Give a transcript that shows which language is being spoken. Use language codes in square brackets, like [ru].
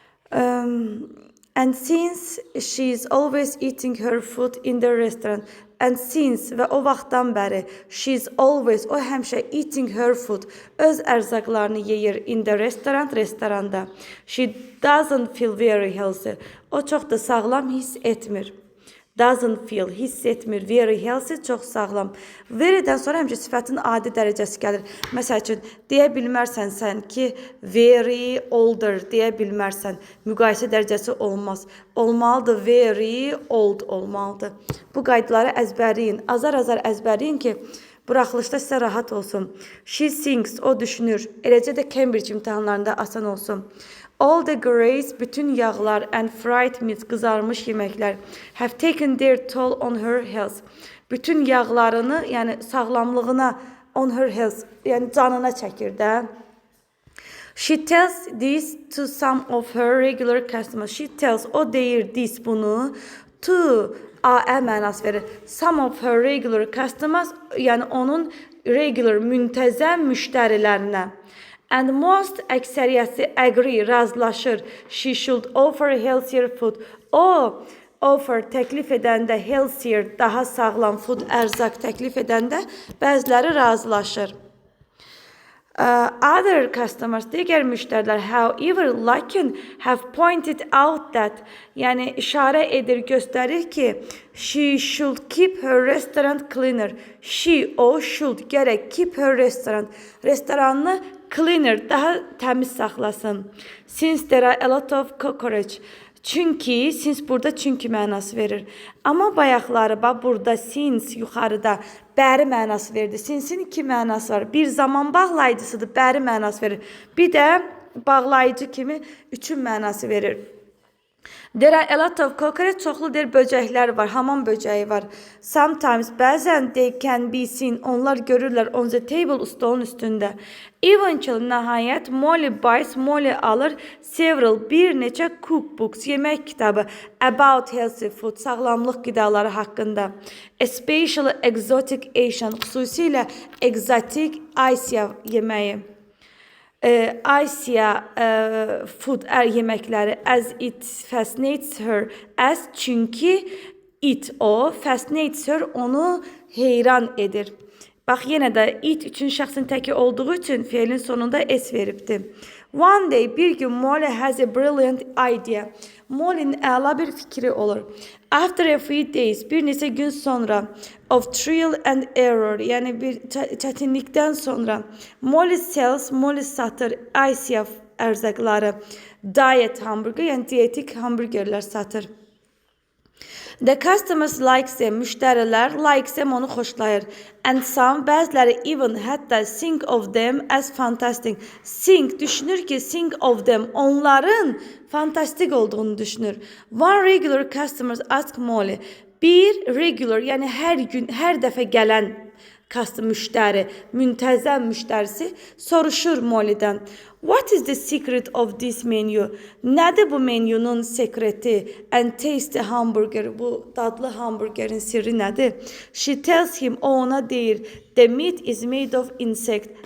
[en] And since she is always eating her food in the restaurant. And since [az] və o vaxtdan bəri [en] she is always, [az] o həmişə [en] eating her food, [az] öz ərzaqlarını yeyir [en] in the restaurant, restoranda. She doesn't feel very healthy. [az] O çox da sağlam hiss etmir. [en] Doesn't feel, [az] hiss etmir. [en] Very healthy, [az] çox sağlam. Very'dən sonra həmişə sifətin adi dərəcəsi gəlir. Məsəl üçün, deyə bilmərsən sən ki, [en] very older [az] deyə bilmərsən. Müqayisə dərəcəsi olmaz. Olmalıdır, [en] very old [az] olmalıdır. Bu qaydaları əzbərləyin. Azar-azar əzbərləyin ki, buraxılışda sizə rahat olsun. [en] She thinks, [az] o düşünür. Eləcə də Cambridge imtahanlarında asan olsun. [en] All the grays, [az] bütün yağlar [en] and fried meat, [az] qızarmış yeməklər [en] have taken their toll on her health. [az] Bütün yağlarını, yəni sağlamlığına, [en] on her health, [az] yəni canına çəkir də. [en] She tells this to some of her regular customers. She tells, [az] o deyir this bunu, to, a mənası verir. [en] Some of her regular customers, [az] yəni onun regular, müntəzəm müştərilərinə. [en] And most əksəriyyəti agree, razılaşır. She should offer healthier food. [az] O, offer təklif edəndə healthier, daha sağlam food, ərzaq təklif edəndə bəziləri razılaşır. [en] Other customers, [az] digər müştərilər, [en] however, lakin have pointed out that, [az] yəni işarə edir, göstərir ki, [en] she should keep her restaurant cleaner. She, o, should, gərək keep her restaurant. [az] Restoranını cleaner, daha təmiz saxlasın. [en] Since there are a lot of cockroach. [az] Çünki, since burada çünki mənası verir. Amma bayaqları, burada since yuxarıda bəri mənası verdi. Since'in iki mənası var. Bir zaman bağlayıcısıdır, bəri mənası verir. Bir də bağlayıcı kimi üçün mənası verir. [en] There are a lot of cockroach, [az] çoxlu böcəklər var, hamam böcəyi var. [en] Sometimes, bəzən they can be seen, [az] onlar görürlər [en] on the table, [az] stolun üstündə. Eventually, nəhayət, [en] Molly buys, [az] Molly alır several, bir neçə cookbooks, yemək kitabı [en] about healthy food, [az] sağlamlıq qidaları haqqında. [en] Especially exotic Asian, [az] xüsusilə exotic Asiya yeməyi. [en] Asiya food yeməkləri, as it fascinates her, as çünki it, o, fascinates her, [az] onu heyran edir. Bax, yenə də it üçün şəxsin təki olduğu üçün feilin sonunda es veribdir. [en] One day, [az] bir gün [en] Molly has a brilliant idea. [az] Molly'nin əla bir fikri olur. [en] After a few days, [az] bir neçə gün sonra, [en] of trial and error, [az] yəni bir çətinlikdən sonra, [en] Molly sells, [az] Molly satır, Asiya ərzaqları, diet hamburger, yəni dietik hamburgerlər satır. [en] The customers likes them, müştərilər likes them, [az] onu xoşlayır. [en] And some, bəziləri even, hətta think of them as fantastic. [az] Think, düşünür ki, [en] think of them, [az] onların fantastik olduğunu düşünür. [en] One regular customers ask Molly, [az] bir regular, yəni hər gün, hər dəfə gələn müştəri, müntəzəm müştərisi soruşur Molly'dən. [en] What is the secret of this menu? [az] Nədir bu menyunun sekreti? [en] And tasty hamburger, [az] bu dadlı hamburgerin sirri nədir? [en] She tells him, [az] o ona deyir, [en] the meat is made of insect.